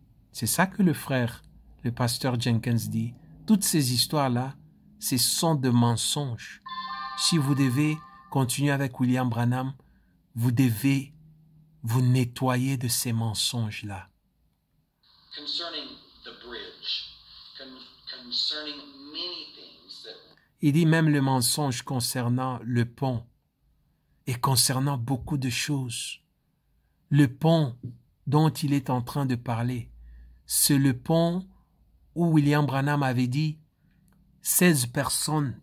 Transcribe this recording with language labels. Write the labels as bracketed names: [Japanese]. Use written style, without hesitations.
[French] C'est ça que le pasteur Jenkins dit. Toutes ces histoires-là, ce sont des mensonges. Si vous devez continuer avec William Branham, vous devez vous nettoyer de ces mensonges-là. [English] Concerning the bridge, concerning many things that... [French] Il dit même le mensonge concernant le pont et concernant beaucoup de choses. Le pont dont il est en train de parler, c'est le pont où William Branham avait dit 16 personnes.